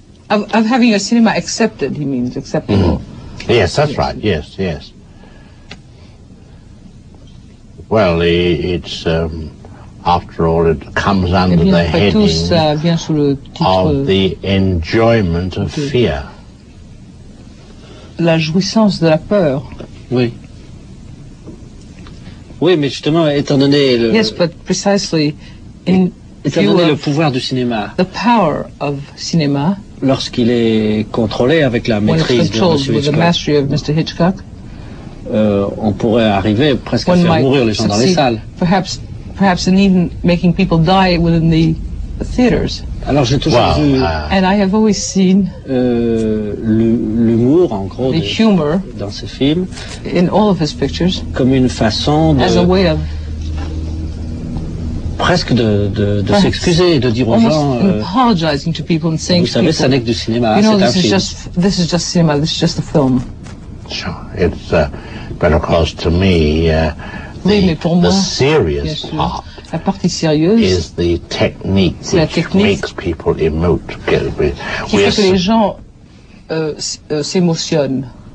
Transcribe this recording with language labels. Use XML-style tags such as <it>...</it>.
<en>of having your cinema accepted, he means acceptable. Yes, that's right. Yes. Well, it's after all, it comes under the heading of the enjoyment of fear.</en> <fr>La jouissance de la peur. Oui. Oui, mais justement, étant donné le.</fr> <en>Yes, but precisely</en> <fr>étant donné le pouvoir du cinéma.</fr> <en>The power of cinema.</en> <fr>Lorsqu'il est contrôlé avec la maîtrise de M. Hitchcock. On pourrait arriver presque à faire mourir les gens dans les salles.</fr> <en>Perhaps and even making people die within the theaters.</en> <fr>Alors j'ai toujours vu.</fr> <en>And I have always seen</en> <fr>l'humour, en gros,</fr> <en>humor</en> <fr>dans ces films,</fr> <en>in all of his pictures,</en> <fr>comme une façon de.</fr> <en>As a way of.</en> <fr>Presque de s'excuser, de dire aux gens.</fr> <en>Apologizing to people and saying.</en> <fr>Vous savez, ça n'est que du cinéma.</fr> <en>You know, this is just cinema. This is just a film. Sure, it's but of course to me the serious part</en> <fr>la partie sérieuse</fr> <en>is the technique which makes people emote.</en> <fr>Qui fait que les gens s'émotionnent.</fr>